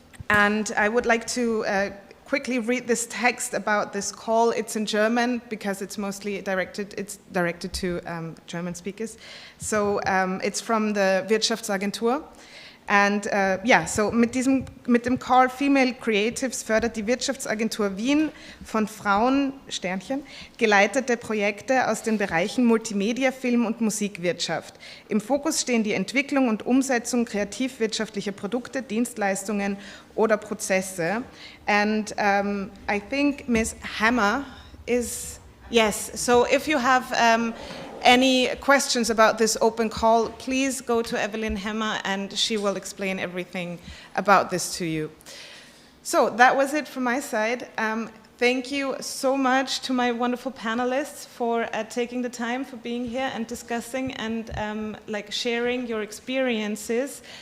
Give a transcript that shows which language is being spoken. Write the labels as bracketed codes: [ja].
[en] And I would like to quickly read this text about this call. It's in German because it's mostly directed to German speakers. So it's from the Wirtschaftsagentur. [de] And so mit dem Call Female Creatives fördert die Wirtschaftsagentur Wien von Frauen, Sternchen, geleitete Projekte aus den Bereichen Multimedia, Film und Musikwirtschaft. Im Fokus stehen die Entwicklung und Umsetzung kreativwirtschaftlicher Produkte, Dienstleistungen oder Prozesse. [en] And I think Ms. Hammer is, yes, so if you have any questions about this open call, please go to Evelyn Hammer and she will explain everything about this to you. So that was it from my side. Thank you so much to my wonderful panelists for taking the time, for being here and discussing and sharing your experiences.